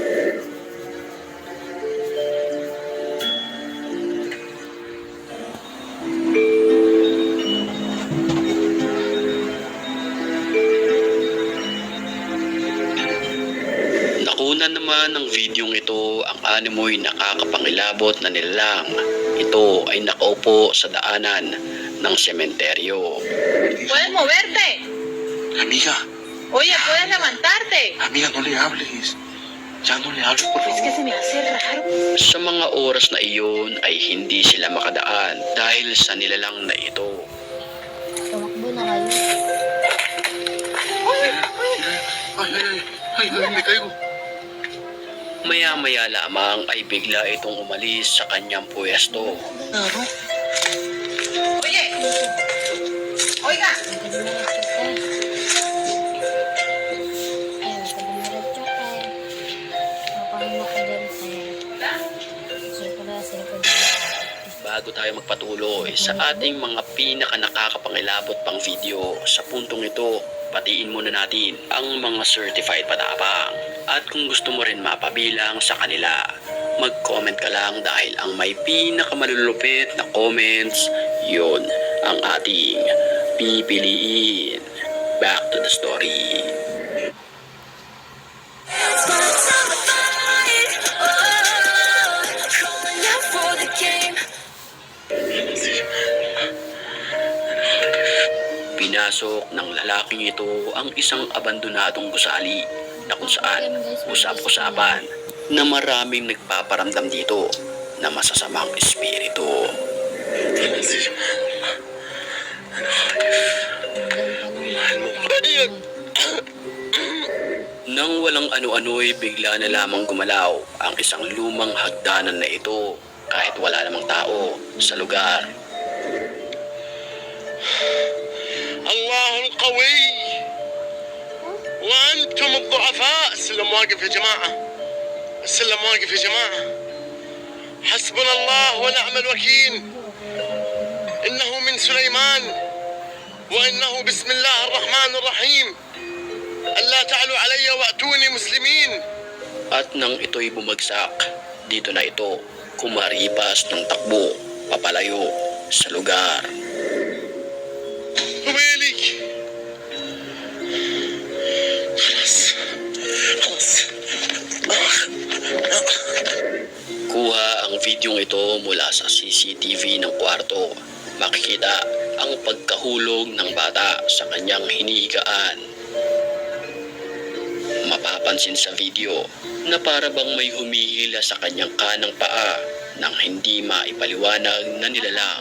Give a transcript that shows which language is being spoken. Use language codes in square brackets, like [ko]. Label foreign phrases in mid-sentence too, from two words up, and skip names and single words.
[tl] Nakunan naman ng videong ito ang animoy nakakapangilabot na nilalang. Ito ay nakaupo sa daanan ng sementeryo. [es] Puedes moverte. Amiga, Oye, puedes levantarte. amiga, no le hables. Ya no le hables, por Es que favor. se me hace raro. [tl] Sa mga oras na iyon ay hindi sila makadaan dahil sa nilalang na ito. Tumakbo na kayo. [es] Ay, me caigo. [tl] Maya-maya lamang ay bigla itong umalis sa kanyang pwesto. Ano? [es] Oye, oiga. [tl] Bago tayo magpatuloy sa ating mga pinaka nakakapangilabot pang video sa puntong ito, patiin muna natin ang mga certified patapang. At kung gusto mo rin mapabilang sa kanila, mag-comment ka lang dahil ang may pinakamalulupit na comments, yun ang ating pipiliin. [en] Back to the story. [tl] Pinasok ng lalaking ito ang isang abandonadong gusali na kung saan usap-usapan na maraming nagpaparamdam dito na masasamang espiritu. Nang walang ano-ano'y bigla na lamang gumalaw ang isang lumang hagdanan na ito kahit wala namang tao sa lugar. [ar] الله القوي وأنتم الضعفاء. السلم واقف يا جماعة، السلم واقف يا جماعة. حسبنا الله ونعم الوكيل. إنه من سليمان وإنه بسم الله الرحمن الرحيم. ألا تعلوا علي وأتوني مسلمين. [tl] At nang ito'y bumagsak, dito na ito kumaripas ng takbo papalayo sa lugar. [ar] ويلي خلاص خلاص. [tl] Kuha ang videong ito mula sa CCTV ng kwarto. Makikita ang pagkahulog ng bata sa kanyang hinihigaan. Mapapansin sa video na para bang may humihila sa kanyang kanang paa nang hindi maipaliwanag na nilalang.